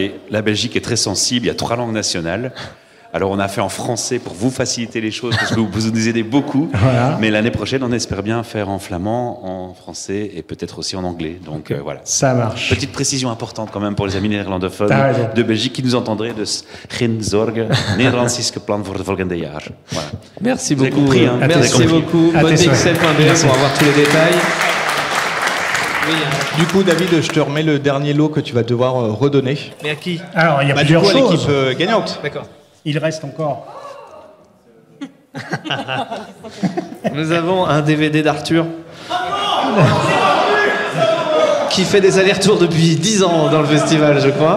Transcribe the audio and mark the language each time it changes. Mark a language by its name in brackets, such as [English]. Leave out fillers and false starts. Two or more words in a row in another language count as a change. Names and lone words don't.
[French] Et la Belgique est très sensible. Il y a 3 langues nationales. Alors, on a fait en français pour vous faciliter les choses, parce que vous nous aidez beaucoup. Voilà. Mais l'année prochaine, on espère bien faire en flamand, en français et peut-être aussi en anglais. Donc, voilà. Ça marche. Petite précision importante quand même pour les amis néerlandophones T'as raison. de Belgique qui nous entendraient. [Dutch] Dus geen zorgen, Nederlands is gepland voor de volgende jaar. [French] Voilà. Merci Vous avez beaucoup. compris, hein. Merci beaucoup. Podbxl.be pour avoir tous les détails. Du coup, David, je te remets le dernier lot que tu vas devoir redonner. Mais à qui? Alors, il y a Du plusieurs coup, à choses. l'équipe gagnante. D'accord. Il reste encore. Nous avons un DVD d'Arthur qui fait des allers-retours depuis 10 ans dans le festival, je crois.